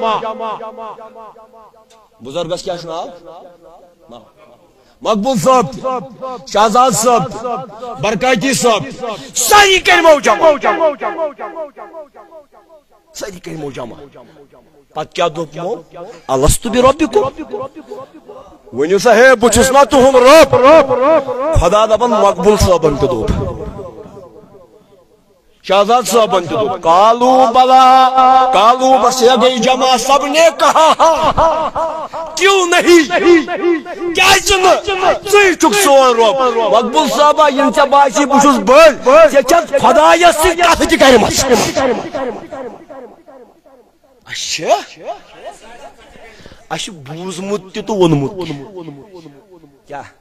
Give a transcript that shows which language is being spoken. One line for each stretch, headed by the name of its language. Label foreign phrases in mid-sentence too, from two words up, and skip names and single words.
Kashmiri: بُزرگس کیٛاہ چھُ ناو مقبول صٲب تہِ شہزاد صٲب تہِ برکاتی صٲب تہِ سٲری کٔرمو جمع سٲری کٔرمو جمع پتہٕ کیٛاہ دوٚپمو
Arabic: الستُ بربکم
Kashmiri: ؤنِو سا ہے بہٕ چھُس نا تُہُنٛد رۄب خدا دپان مقبول صٲبن تہِ دوٚپ شہزاد صٲبن تہِ دوٚپ
Arabic: کالو بلا
Kashmiri: کالو
Urdu: بس یہ گئی جمع سب نے کہا کیوں نہیں
Kashmiri: کیازِ نہٕ ژٕے چھُکھ سون رۄب مقبول صٲبا ییٚلہِ ژےٚ باسی بہٕ چھُس بٔڑ ژےٚ چھَکھ خۄدایس سۭتۍ کتھٕ تہِ کرِمژ اچھا اَسہِ چھُ بوٗزمُت تہِ تہٕ ووٚنمُت کیٛاہ